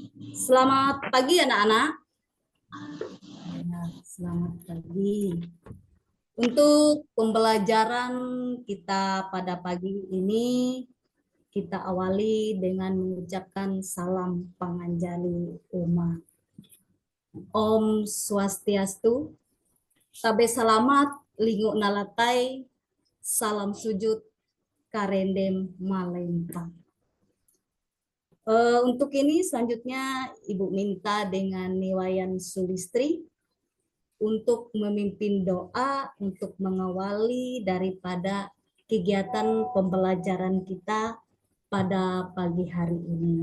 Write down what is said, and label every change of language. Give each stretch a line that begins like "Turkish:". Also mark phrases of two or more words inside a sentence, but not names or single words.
Indonesian: Selamat pagi anak-anak. Ya, selamat pagi. Untuk pembelajaran kita pada pagi ini, kita awali dengan mengucapkan salam panganjali Uma.
Ngaju: Om Swastiastu, tabe salamat, lingu nalatai,
Indonesian: salam sujud,
Ngaju: karendem malempang.
Indonesian: Untuk ini selanjutnya Ibu minta dengan Niwayan Sulistri untuk memimpin doa untuk mengawali daripada kegiatan pembelajaran kita pada pagi hari ini.